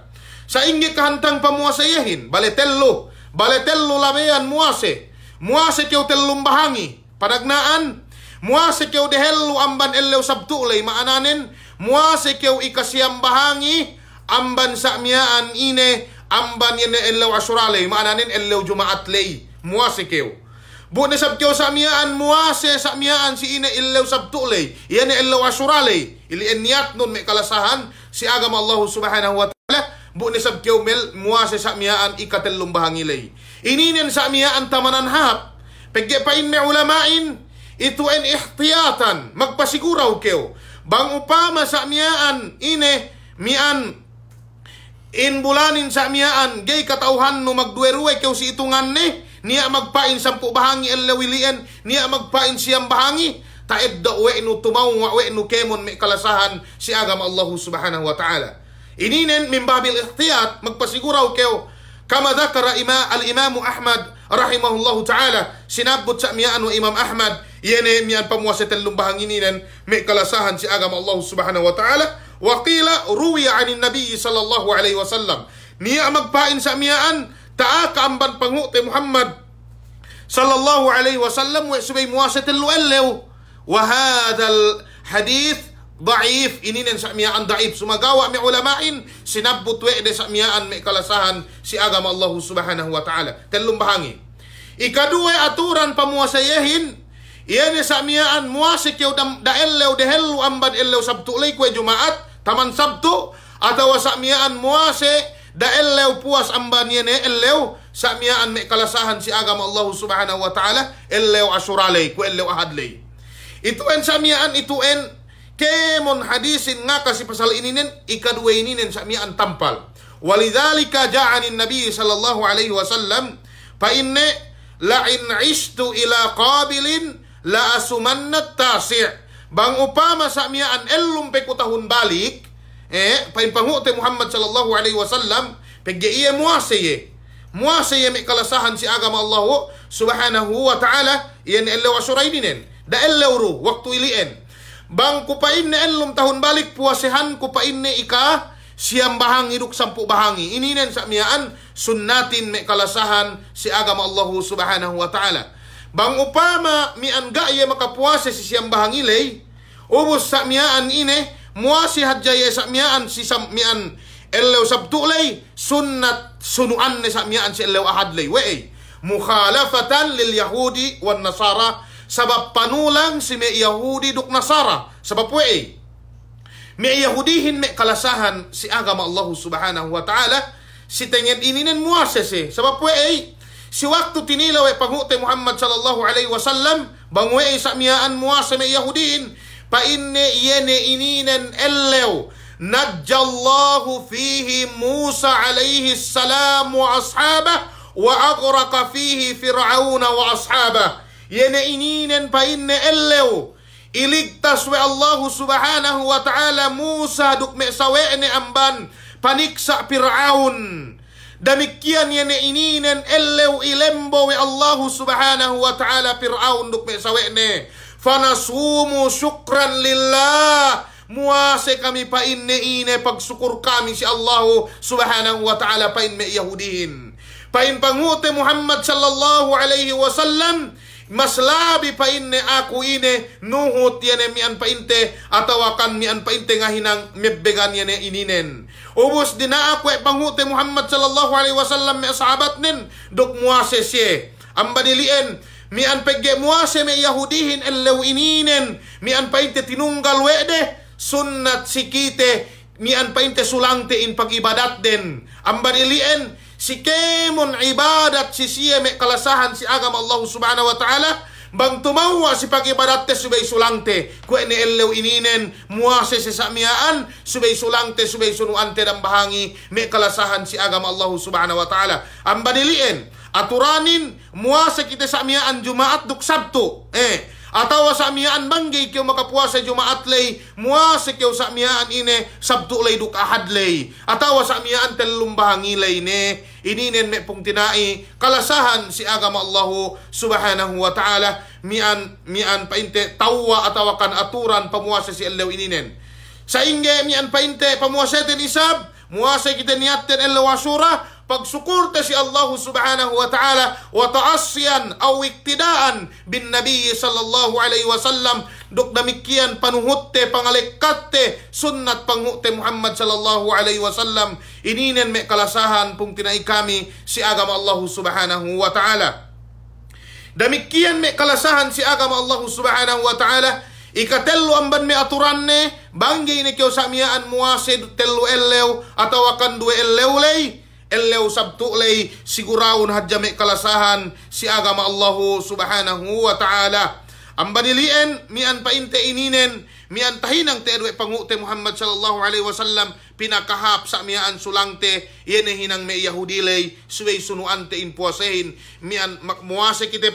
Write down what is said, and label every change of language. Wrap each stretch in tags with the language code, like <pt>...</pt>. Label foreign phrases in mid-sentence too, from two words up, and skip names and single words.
<yka>Sa ingi kahantang pamuasayahin, baletello labean muase keu tellum bahangi, padagnaan, muase keu dehellu amban ellew sabtulay, maananin, muase keu ikasiyam bahangi, amban sa'miyaan ine, amban yene ellew asuralay, maananin ellew jumaatlay, muase keu. Bune sab keu sa'miyaan, muase sa'miyaan si ine ellew sabtulay, yene ellew asuralay, ili niat nun may kalasahan, si agama Allah</yka> <ar>سبحانه وتعالى,</ar> <yka>bu ni sab keu mel muase sa miyaan ikatellum bahangilay. Ininen sa miyaan tamanan hap. Pegge pa in me ulamain itu en ihtiyatan magpasiguraw keu. Bang upama sa miyaan ine mian in bulanin sa miyaan gay katauhan no magdueruwe keu si itungan niya magpain 10 bahangi elawilien, niya magpain siyam bahangi taedda we no tumaw we no kemon me kalasahan si agama Allah</yka> <ar>سبحانه وتعالى.</ar> <yka>Ininen min babil ihtiyat magpasiguraw keo</yka> <ar>كما ذكر الإمام أحمد رحمه الله تعالى,</ar> <yka>sinabot sa miyaan wa Imam Ahmad yene miyan pamuasa tellum bahanginin may kalasahan si agama Allah</yka> <ar>سبحانه وتعالى. وقيل روي عن النبي صلى الله عليه وسلم,</ar> <yka>niya magpain sa miyaan taa kaamban pangute Muhammad</yka> <ar>صلى الله عليه وسلم</ar> <yka>wa subay muasa tellu ellew.</yka> <ar>وهذا الحديث ضعيف,</ar> <yka>ininen sa miyaan daif, sumagawa mi ulamain sinabot we de sa miyaan may kalasahan si agama Allah</yka> <ar>سبحانه وتعالى</ar> <yka>tellum bahangi. Ikaduwe aturan pamuasayahin iyane sa miyaan muasik yaw daellew dehellu amban ellew sabtu lay kwe jumaat taman sabtu, atawa sa miyaan muase daellew puas amban yene ellew sa miyaan may kalasahan si agama Allah</yka> <ar>سبحانه وتعالى</ar> <yka>ellew asuralay kwe ellew ahadlay. Ituen sa miyaan ituen kemon hadisin nga kasi pasal ininen ikadwa ininen sa miyaan tampal.</yka> <ar>ولذلك جاء عن النبي صلى الله عليه وسلم</ar> <yka>pa inne</yka> <ar>لئن عشت إلى قابل لأصومن التاسع'.</ar> <yka>Bang upama sa miyaan ellum pekutahun balik pa impangute Muhammad</yka> <ar>صلى الله عليه وسلم</ar> <yka>pegge iya muaseye may kalasahan si agama Allah</yka> <ar>سبحانه وتعالى</ar> <yka>iyan ellew asuraydinen da ellewru waktu ilien. Bang kupain ne ellum tahun balik puasehan kupain ne ika siyam bahangi duk 10 bahangi. Ininen sa miyaan sunnatin me kalasahan si agama Allah</yka> <ar>سبحانه وتعالى.</ar> <yka>Bang upama mian gaya makapuase si siyam bahangi lay, ubos sa miyaan ine muasi hadjaya sa miyaan si mian ellew sabtu lay, sunnat sunuan ne sa miyaan si ellew ahad lay.</yka> <ar>ومخالفة لليهود والنصارى,</ar> <yka>sabab panulang si may Yahudi duk Nasara, sabab we may Yahudihin may kalasahan si agama Allah</yka> <ar>سبحانه وتعالى</ar> <yka>si tengen ininen muasese, sabab we si waktu tinilaw pangute Muhammad</yka> <ar>صلى الله عليه وسلم</ar> <yka>bang we sa miyaan muase may Yahudihin pa inne yene ininen ellew</yka> <ar>نجى الله فيه موسى عليه السلام وأصحابه وأغرق فيه فرعون وأصحابه.</ar> <yka>Yene ininen pa inne ellew iligtas we Allah</yka> <ar>سبحانه وتعالى</ar> <yka>Musa duk me sawe'ne amban paniksa Fir'aun. Demikian yene ininen ellew ilembo we Allah</yka> <ar>سبحانه وتعالى</ar> <yka>Fir'aun duk me sawe'ne.</yka> <ar>فنصوم شكرا لله,</ar> <yka>muase kami pa inne ine pagsukur kami si Allah</yka> <ar>سبحانه وتعالى</ar> <yka>pa inne Yahudihin. Pa in pangute Muhammad</yka> <ar>صلى الله عليه وسلم</ar> <yka>mas labi pa inne aku ine nuhut yene mian pa inte atawakan mian pa inte nga hinang mebbegan yene ininen. Ubos dina aku pangute Muhammad</yka> <ar>صلى الله عليه وسلم</ar> <yka>me sahabat nin dok muase siye ambadilien mian pegge muase me Yahudihin ellew ininen mian pa inte tinunggal wede sunnat sikite mian pa inte sulangte in pagibadat den ambadilien si kemon ibadat si siya may kalasahan si agama Allah</yka> <ar>سبحانه وتعالى</ar> <yka>bang tumawa si pag-ibadat te subay sulangte kwe ni ellew ininen muase si samiyaan subay sulangte subay sunuante dan bahangi may kalasahan si agama Allah</yka> <ar>سبحانه وتعالى</ar> <yka>ang banilien aturanin muase kita samiyaan Jumaat duk Sabtu atawa samiyaan banggay kyo makapuasa Jumaat lay muase kyo samiyaan ine Sabtu lay duk Ahad lay atawa samiyaan telulong bahangi lay ne ininen me pong tinai kalasahan si agama Allah</yka> <ar>سبحانه وتعالى</ar> <yka>mian painte tawa atawakan aturan pamuasa si ellew ininen sa inge mian painte pamuasa ten isab muasa kita niatten ellew Ashura pagsukurta si Allah</yka> <ar>سبحانه وتعالى وتأسيا أو اقتداء بالنبي صلى الله عليه وسلم</ar> <yka>duk damikian panuhutte pangalekatte sunnat panghutte Muhammad</yka> <ar>صلى الله عليه وسلم</ar> <yka>ininen me kalasahan pung tinai kami si agama Allah</yka> <ar>سبحانه وتعالى</ar> <yka>damikian me kalasahan si agama Allah</yka> <ar>سبحانه وتعالى</ar> <yka>ikatello amban me aturanne banggay ne kyo samiyaan muase tello ellew atau akan dua ellew lay ellew Sabtu lay siguraun hadja me kalasahan si agama Allah</yka> <ar>سبحانه وتعالى</ar> <yka>ang banilien mian painte ininen mian tahinang te edwe pangute Muhammad sallallahu</yka> <ar>عليه وسلم</ar> <yka>pinakahap sa mian sulangte yene hinang me Yahudi lay suway sunuante in puasehin mian muase kite</yka>